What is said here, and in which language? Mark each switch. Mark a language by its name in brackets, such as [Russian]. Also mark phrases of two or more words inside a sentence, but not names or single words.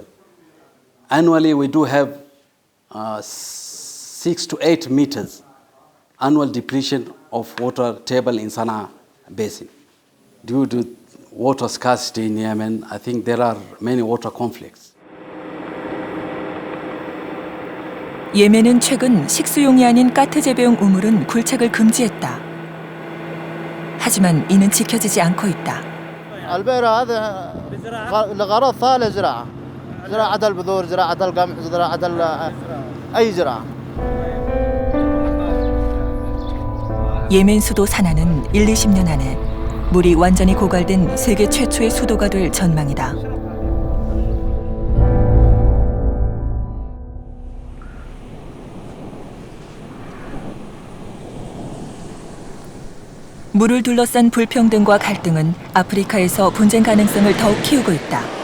[English] Annually, we do have 6 to 8 meters annual depletion of water table in Sana'a Basin. Due to water scarcity in Yemen, I think there are many water conflicts. [Korean] 예멘은 최근 식수용이 아닌 까트 재배용 우물은 굴착을 금지했다. 하지만 이는 지켜지지 않고 있다. [Arabic] البئر هذا لغرض ثالث زراعة زراعة البذور زراعة القمح زراعة أي زراعة. [Korean] 예멘 수도 사나는 1-20년 안에 물이 완전히 고갈된 세계 최초의 수도가 될 전망이다. 물을 둘러싼 불평등과 갈등은 아프리카에서 분쟁 가능성을 더욱 키우고 있다.